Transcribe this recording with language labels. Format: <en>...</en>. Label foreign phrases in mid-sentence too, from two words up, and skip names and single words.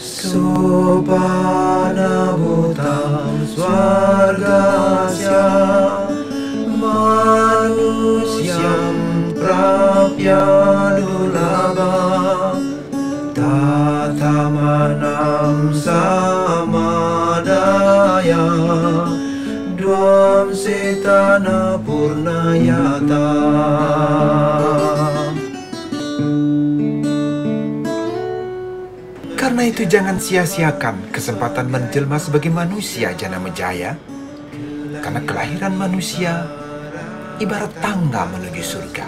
<sa>sopana butam swargasya manusyam prapya dulabha tatamanam samadaya dvam setana purnayata.</sa> <id>Karena itu jangan sia-siakan kesempatan menjelma sebagai manusia Janamejaya. Karena kelahiran manusia ibarat tangga menuju surga.</id>